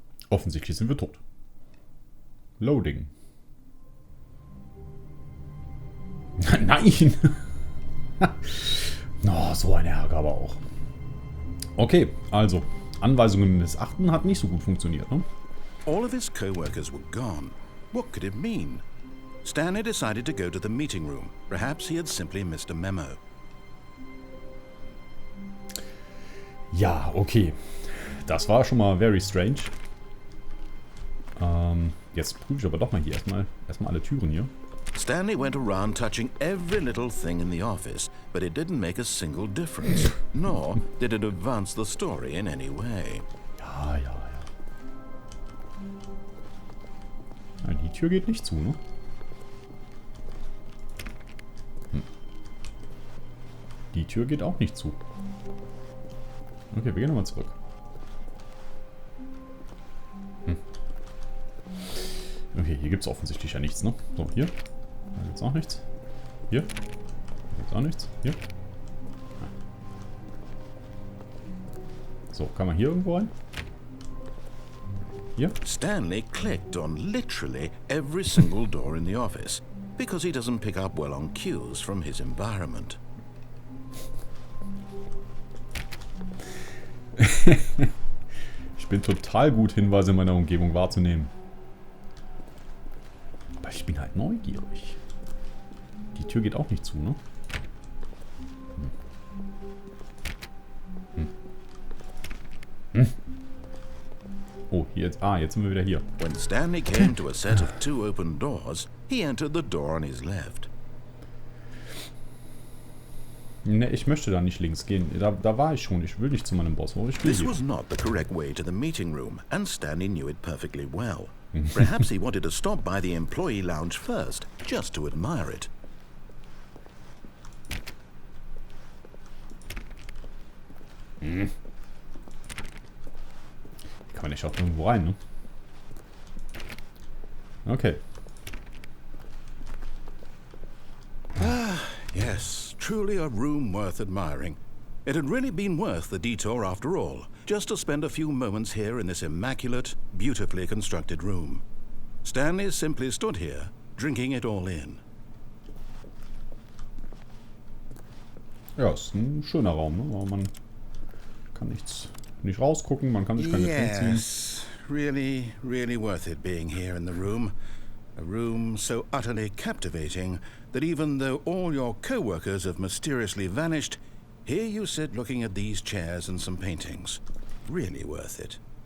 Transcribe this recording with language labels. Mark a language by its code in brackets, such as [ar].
[de] Offensichtlich sind wir tot. Loading. Nein! Oh, so ein Ärger aber auch. Okay, also, Anweisungen missachten hat nicht so gut funktioniert, ne? [en] All of his co-workers were gone. What could it mean? Stanley decided to go to the meeting room. Perhaps he had simply missed a memo. [de] Ja, okay. Das war schon mal [en] very strange. [de] Jetzt prüfe ich aber doch mal hier erstmal alle Türen hier. [en] Stanley went around touching every little thing in the office, but it didn't make a single difference, nor did it advance the story in any way. [de] Ja. Nein, die Tür geht nicht zu, ne? Die Tür geht auch nicht zu. Okay, wir gehen nochmal zurück. Okay, hier gibt es offensichtlich ja nichts, ne? So, hier. Da gibt es auch nichts. Hier. Da gibt es auch nichts. Hier. So, kann man hier irgendwo rein? Hier? [en] Stanley clicked on literally every single door in the office, because he doesn't pick up well on cues from his environment. [de] Ich bin total gut, Hinweise in meiner Umgebung wahrzunehmen. Aber ich bin halt neugierig. Die Tür geht auch nicht zu, ne? Oh, jetzt sind wir wieder hier. [en] When Stanley came to a set of 2 open doors, he entered the door on his left. [de] Ne, ich möchte da nicht links gehen. Da war ich schon. Ich will nicht zu meinem Boss. Ich will [en] This [de] hier. [en] was not the correct way to the meeting room, and Stanley knew it perfectly well. Perhaps he wanted to stop by the employee lounge first, just to admire it. [de] Kann man nicht auch irgendwo rein, ne? Okay. [en] Yes, truly a room worth admiring. It had really been worth the detour after all, just to spend a few moments here in this immaculate, beautifully constructed room. Stanley simply stood here, drinking it all in. [de] Ja, ist ein schöner Raum, ne? Aber man kann nicht rausgucken, man kann sich keine Tränen ziehen. [en] Yes, really, really worth it being here in the room. A room so utterly captivating that even though all your co-workers have mysteriously vanished, here you sit looking at these chairs and some paintings. Really worth it.